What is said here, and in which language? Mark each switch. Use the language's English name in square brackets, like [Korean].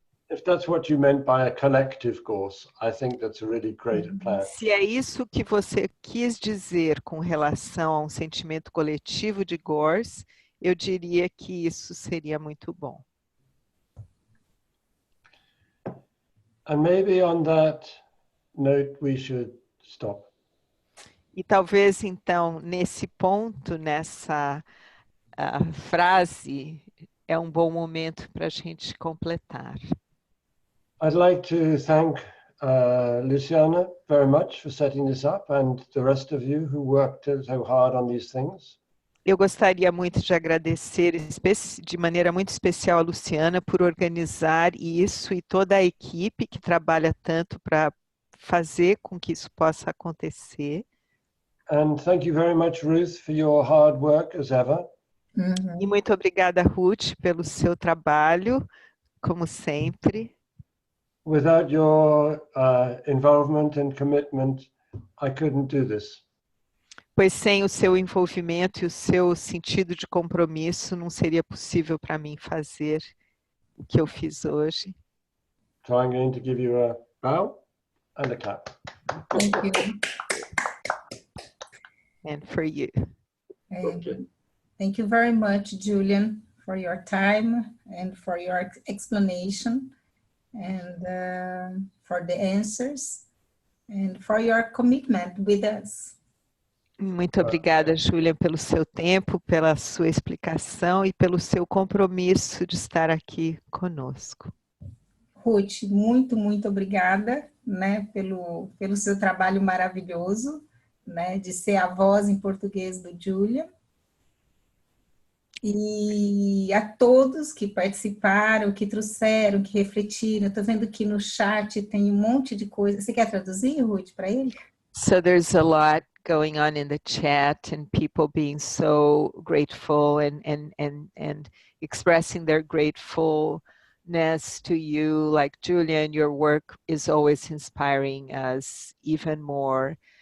[English] If that's what you meant by a collective course, I think that's a really great plan. [Portuguese] Se é isso que você quis dizer com relação a um sentimento coletivo de GORS, eu diria que isso seria muito bom. [English] And maybe on that note, we should stop. [Portuguese] E talvez, então, nesse ponto, nessa frase, é um bom momento para a gente completar. [English] I'd like to thank Luciana very much for setting this up and the rest of you who worked so hard on these things. [Portuguese] Eu gostaria muito de agradecer de maneira muito especial a Luciana por organizar isso e toda a equipe que trabalha tanto para fazer com que isso possa acontecer. [English] And thank you very much, Ruth, for your hard work as ever. [Portuguese] E muito obrigada, Ruth, pelo seu trabalho, como sempre. [English] Without your involvement and commitment, I couldn't do this. [Portuguese] Pois sem o seu envolvimento e o seu sentido de compromisso, não seria possível para mim fazer o que eu fiz hoje. [English] So I'm going to give you a bow and a clap. Thank you. And for you. Okay. Thank you very much, Julian, for your time and for your explanation and for the answers and for your commitment with us. [Portuguese] Muito obrigada, Julian, pelo seu tempo, pela sua explicação e pelo seu compromisso de estar aqui conosco. Ruth, muito, muito obrigada, né, pelo seu trabalho maravilhoso, né, de ser a voz em português do Julian. E a todos que participaram, que trouxeram, que refletiram. Estou vendo que no chat tem um monte de coisa. Você quer traduzir, Ruth, para ele? [English] So there's a lot going on in the chat and people being so grateful and expressing their gratefulness to you. Like Julian, your work is always inspiring us even more.